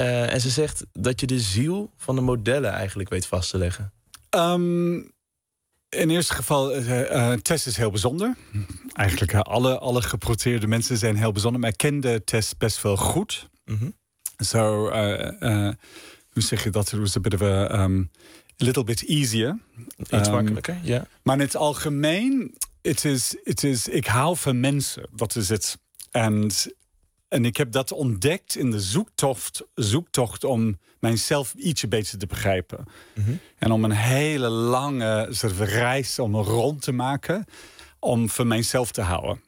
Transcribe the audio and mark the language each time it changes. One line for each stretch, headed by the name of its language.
Dutch: En ze zegt dat je de ziel van de modellen eigenlijk weet vast te leggen. In eerste geval, Tess is heel bijzonder. Eigenlijk alle geprotesteerde mensen zijn heel bijzonder. Maar ik kende Tess best wel goed. Mm-hmm. So, hoe zeg je dat?
English: It was a bit of a little bit easier.
Dutch: Iets makkelijker, ja. Yeah. Maar in het algemeen,
English: it is,
Dutch: ik hou van mensen. Dat is het. En ik heb dat ontdekt in de zoektocht om mijzelf ietsje beter te begrijpen. Mm-hmm. En om een hele lange reis om rond te maken, om van mijzelf te houden.